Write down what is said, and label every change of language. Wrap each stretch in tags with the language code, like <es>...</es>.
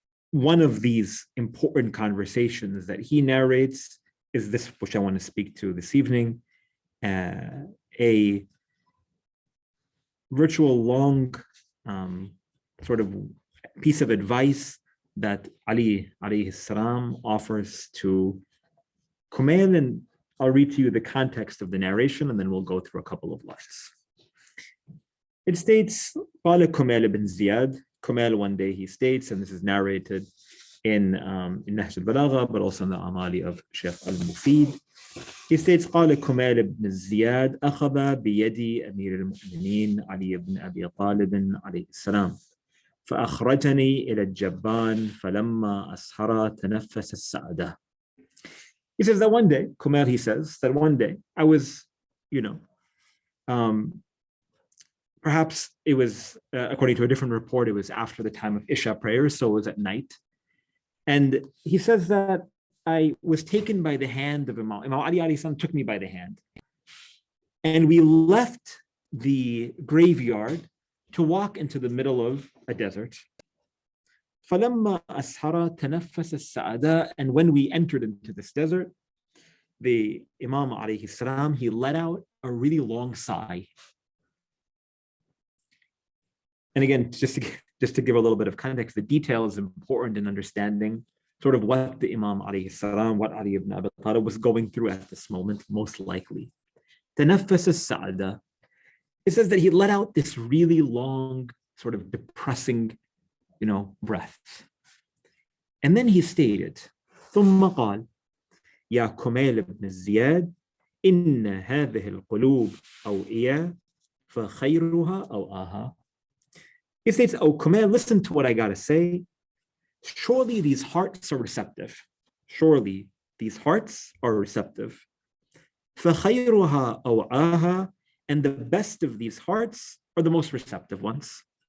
<en>One of these important conversations that he narrates is this, which I want to speak to this evening, a virtual long sort of piece of advice that Ali alayhi salam offers to Kumail, and I'll read to you the context of the narration, and then we'll go through a couple of lines. It states, قال Kumail ibn Ziyad. Kumail one day he states, and this is narrated in Nahj al-Balagha, but also in the Amali of Sheikh al-Mufid. He states,</en> <ar>قال Kumail ibn Ziyad أخذ بيدي أمير المؤمنين علي بن أبي طالب عليه السلام فأخرجني إلى الجبان فلما أسهر تنفس السعادة.</ar> <en>He says that one day, Kumail, he says that one day I was, perhaps it was, according to a different report, it was after the time of Isha prayers, so it was at night. And he says that I was taken by the hand of Imam Ali alayhi salam took me by the hand. And we left the graveyard to walk into the middle of a desert.</en> <ar>فَلَمَّا أَسْحَرَ تَنَفَّسَ السَّعَدَى.</ar> <en>And when we entered into this desert, the Imam alayhi salam, he let out a really long sigh. And again, just to give a little bit of context, the detail is important in understanding sort of what the Imam alayhi salam, what Ali ibn Abi Talib was going through at this moment, most likely. Tanaffas as-sa'ada. It says that he let out this really long, sort of depressing, breath. And then he stated,</en> <ar>ثم قال يا كميل بن زياد إن هذه القلوب أوعية فخيرها أوعاها.</ar> <en>He states, oh, Kumail, listen to what I got to say. Surely these hearts are receptive. Surely these hearts are receptive.</en> <ar>فَخَيْرُهَا أَوْعَاهَا.</ar> <en>And the best of these hearts are the most receptive ones.</en>